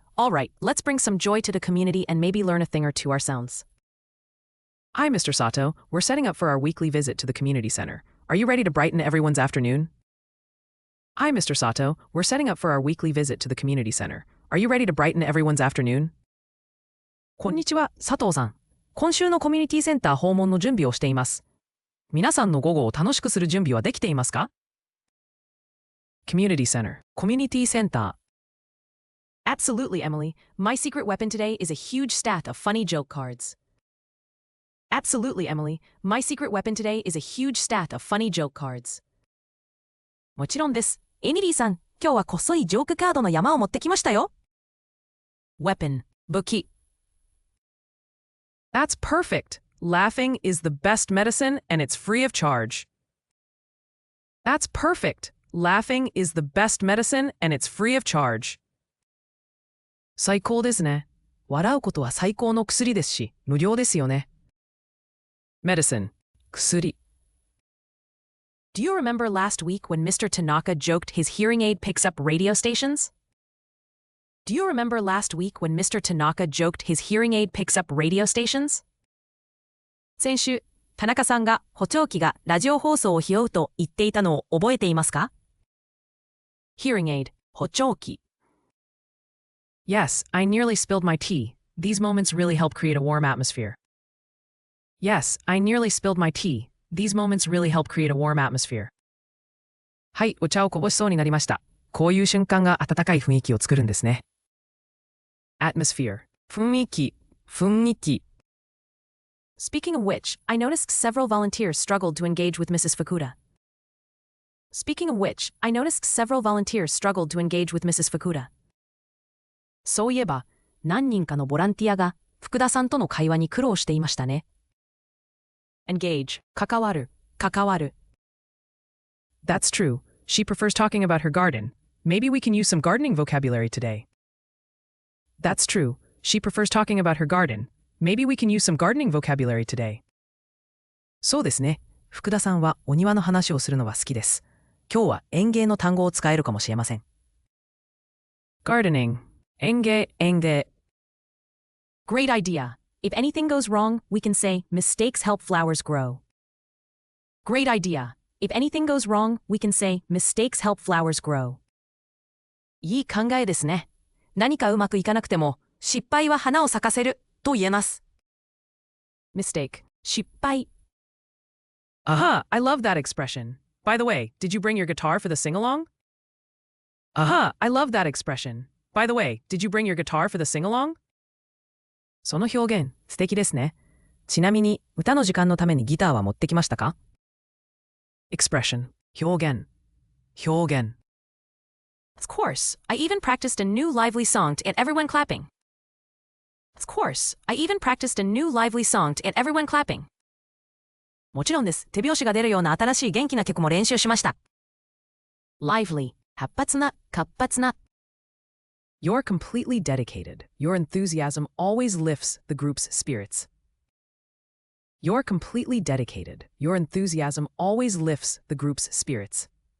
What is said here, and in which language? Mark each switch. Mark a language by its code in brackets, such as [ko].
[en] All right, let's bring some joy to the community and maybe learn a thing or two ourselves. Hi, Mr. Sato. We're setting up for our weekly visit to the community center. Are you ready to brighten everyone's afternoon? Hi, Mr. Sato. We're setting up for our weekly visit to the community center. Are you ready to brighten everyone's afternoon? [ja] こんにちは、佐藤さん。今週のコミュニティセンター訪問の準備をしています。皆さんの午後を楽しくする準備はできていますか？ [en] Community center. Community center. Absolutely, Emily. My secret weapon today is a huge stack of funny joke cards. Absolutely, Emily. My secret weapon today is a huge stack of funny joke cards. [ja] もちろんです。エミリーさん、今日は細いジョークカードの山を持ってきましたよ。 [en] Weapon. 武器。 That's perfect. Laughing is the best medicine and it's free of charge. That's perfect. Laughing is the best medicine and it's free of charge. [ja] 最高ですね。笑うことは最高の薬ですし、無料ですよね。 [en] Medicine. 薬。 Do you remember last week when Mr. Tanaka joked his hearing aid picks up radio stations? Do you remember last week when Mr. Tanaka joked his hearing aid picks up radio stations? [ja] 先週、田中さんが補聴器がラジオ放送を拾うと言っていたのを覚えていますか？ [en] Hearing aid, 補聴器。 Yes, I nearly spilled my tea. These moments really help create a warm atmosphere. Yes, I nearly spilled my tea. These moments really help create a warm atmosphere. [ja] はい、お茶をこぼしそうになりました。こういう瞬間が温かい雰囲気を作るんですね。 [en] Atmosphere. 雰囲気。雰囲気。 Speaking of which, I noticed several volunteers struggled to engage with Mrs. Fukuda. Speaking of which, I noticed several volunteers struggled to engage with Mrs. Fukuda. [ja] そういえば、何人かのボランティアが福田さんとの会話に苦労していましたね。 [en] Engage, 関わる、関わる。 That's true. She prefers talking about her garden. Maybe we can use some gardening vocabulary today. That's true. She prefers talking about her garden. Maybe we can use some gardening vocabulary today. [ja] そうですね。福田さんはお庭の話をするのは好きです。今日は園芸の単語を使えるかもしれません。 [en] Gardening. 園芸、園芸。 Great idea. If anything goes wrong, we can say, mistakes help flowers grow. Great idea. If anything goes wrong, we can say, mistakes help flowers grow. [ja] いい考えですね。何かうまくいかなくても、失敗は花を咲かせると言えます。 [en] Mistake. 失敗。 Aha, I love that expression. By the way, did you bring your guitar for the sing-along? Aha, I love that expression. By the way, did you bring your guitar for the sing-along? [ja] その表現、素敵ですね。ちなみに、歌の時間のためにギターは持ってきましたか？ [en] Expression. 表現。表現。 Of course, I even practiced a new lively song to get everyone clapping. Of course, I even practiced a new lively song to get everyone clapping. [ja] もちろんです。手拍子が出るような新しい元気な曲も練習しました。lively 活発な、活発な。 [en] You're completely dedicated. Your enthusiasm always lifts the group's spirits. You're completely dedicated. Your enthusiasm always lifts the group's spirits.